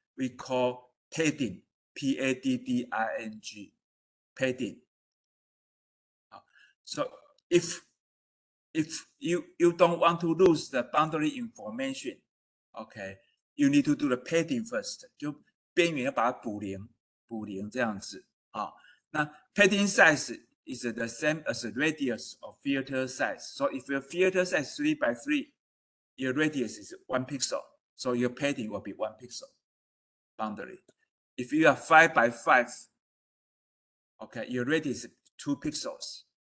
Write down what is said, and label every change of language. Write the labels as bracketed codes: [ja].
[en] We call padding, P-A-D-D-I-N-G, padding. So if you don't want to lose the boundary information, okay, you need to do the padding first. [zh] 就边缘要把它补零这样子啊。 [en] 那 padding size is the same as the radius of filter size. So if your filter size is 3 by 3, your radius is 1 pixel. So your padding will be 1 pixel boundary. If you are 5 by 5, okay, your radius is 2 pixels.